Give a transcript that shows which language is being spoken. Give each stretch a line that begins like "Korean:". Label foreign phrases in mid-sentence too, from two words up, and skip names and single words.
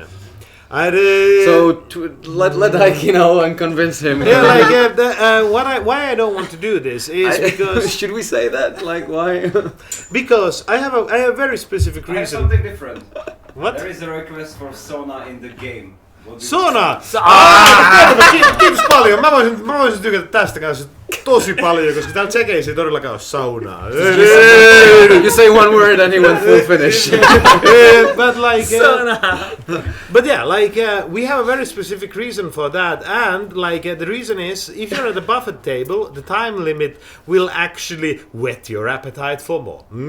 English: So let Ike, and convince him. Yeah, why I don't want to do this is because should we say that? Like why? Because I have a very specific I have reason. something different. What? There is a request for sauna in the game.
Finnish: Sauna! Kiitos paljon. Mä voisin tykätä tästä kanssa tosi paljon, koska täällä Tsekeissä ei todellakaan ole saunaa.
English: You say one word and he went full Finnish. But yeah, we have a very specific reason for that, and the reason is if you're at the buffet table, the time limit will actually whet your appetite for more.